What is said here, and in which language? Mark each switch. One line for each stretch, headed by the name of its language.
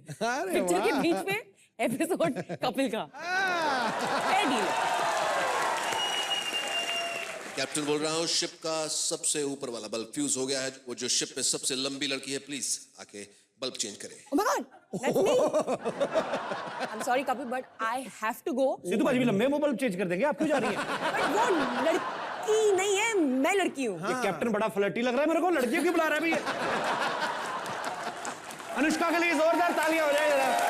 Hindi: Picture के बीच में episode Kapil का। डील। कैप्टन बोल रहा हूँ, शिप का सबसे ऊपर वाला बल्ब फ्यूज हो गया है। वो जो शिप में सबसे लंबी लड़की है, प्लीज आके बल्ब चेंज करें।
English: Oh my God, that's me. I'm sorry Kapil, but I have to go.
Hindi: Sidhu बाजी भी लंबे वो बल्ब चेंज कर देंगे, आप क्यों जा रही हैं? But वो लड़की नहीं है, मैं लड़की हूँ। ये कैप्टन बड़ा फ्लर्टी लग रहा है मेरे को, लड़कियों क्यों बुला रहा है भैया? अनुष्का के लिए जोरदार तालियां हो जाए जरा।